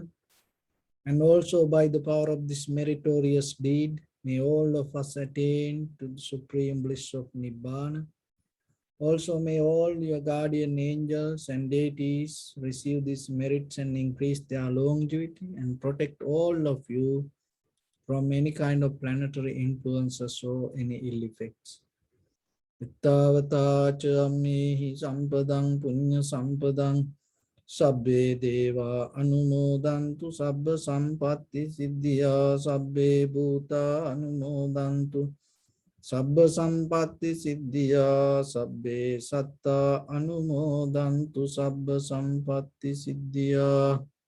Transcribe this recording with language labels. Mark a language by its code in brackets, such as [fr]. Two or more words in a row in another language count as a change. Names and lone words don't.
[en] And also by the power of this meritorious deed, may all of us attain to the supreme bliss of Nibbana. Also may all your guardian angels and deities receive these merits and increase their longevity and protect all of you from any kind of planetary influences or any ill effects. [pi] Ittavata cha ammehi sampadang punya sampadang sabbe deva anumodantu sabba sampatti siddhya sabbe bhuta anumodantu sabba sampatti siddhya sabbe satta anumodantu sabba sampatti siddhya.